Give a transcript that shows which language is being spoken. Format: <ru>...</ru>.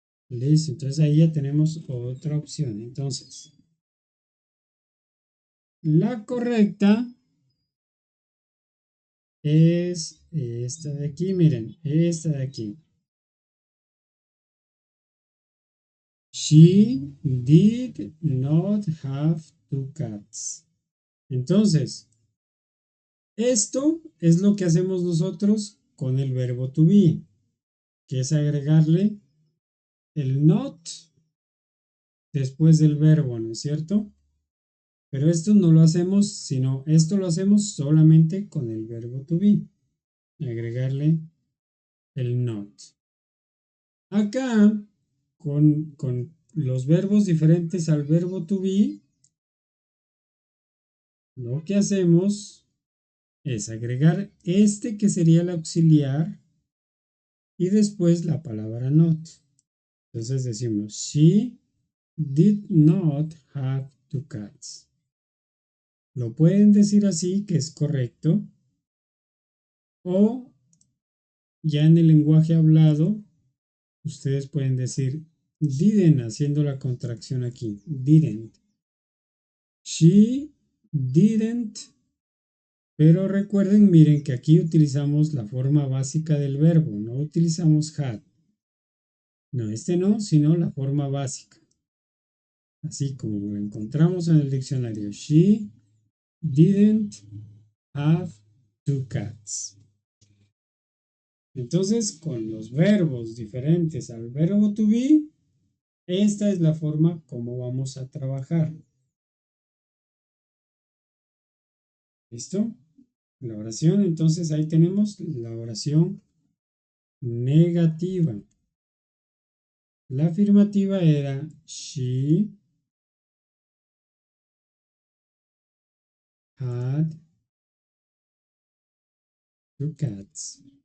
<es>Listo, entonces ahí ya tenemos otra opción. Entonces, la correcta es esta de aquí, miren, esta de aquí.</es> <en>She did not have two cats.</en> <es>Entonces, esto es lo que hacemos nosotros con el verbo to be, que es agregarle el not después del verbo, ¿no es cierto? Pero esto no lo hacemos, sino esto lo hacemos solamente con el verbo to be, agregarle el not. Acá, con los verbos diferentes al verbo to be, lo que hacemos es agregar este que sería el auxiliar y después la palabra not. Entonces decimos,</es> <en>she did not have two cats.</en> <es>Lo pueden decir así, que es correcto, o ya en el lenguaje hablado, ustedes pueden decir didn't, haciendo la contracción aquí, didn't.</es> <en>She didn't.</en> <es>Pero recuerden, miren que aquí utilizamos la forma básica del verbo, no utilizamos had. No, este no, sino la forma básica. Así como lo encontramos en el diccionario.</es> <en>She didn't have two cats.</en> <es>Entonces, con los verbos diferentes al verbo to be, esta es la forma como vamos a trabajar. ¿Listo? La oración, entonces ahí tenemos la oración negativa. La afirmativa era</es> <en>she had two cats.</en>